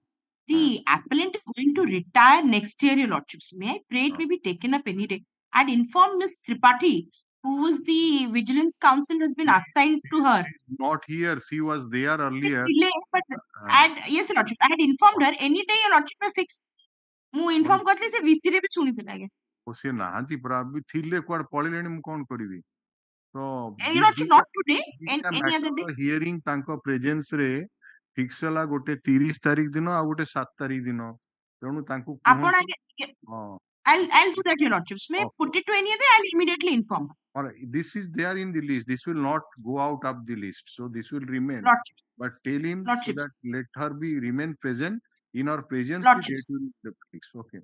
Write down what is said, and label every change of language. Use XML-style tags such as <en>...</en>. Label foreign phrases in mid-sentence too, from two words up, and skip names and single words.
<en>The appellant is going to retire next year, your lordships. May I pray it may be taken up any day? I'd informed Ms. Tripathi, who was the vigilance counsel, has been assigned to her. Not here. She was there earlier. Delay, but yes, your lordships. I had informed her any day, your lordship may fix.</en> <or>ମୁଁ ଇନଫର୍ମ କରିଥିଲି ସେ ଭିସିରେ ବି ଶୁଣିଥିଲେ ଆଜ୍ଞା ସେ ନାହାନ୍ତି ପରା ବି ଥିଲେ କୁଆଡେ ପଳେଇଲେଣି ମୁଁ କଣ କରିବି ତ</or> <en>your lordship not today any other day</en> <or>ହିୟରିଂ ତାଙ୍କ ପ୍ରେଜେନ୍ସ ରେ ଫିକ୍ସ ହେଲା ଗୋଟେ 30 ତାରିଖ ଦିନ ଆଉ ଗୋଟେ 7 ତାରିଖ ଦିନ ତେଣୁ ତାଙ୍କୁ</or> <en>ଆପଣ I'll do that, your lordships. May put it to any other, I'll immediately inform. All right, this is there in the list. This will not go out of the list, so this will remain. Lordship. But tell him so that let her be remain present. In our presence, Lordships. the date will fix. Okay.</en>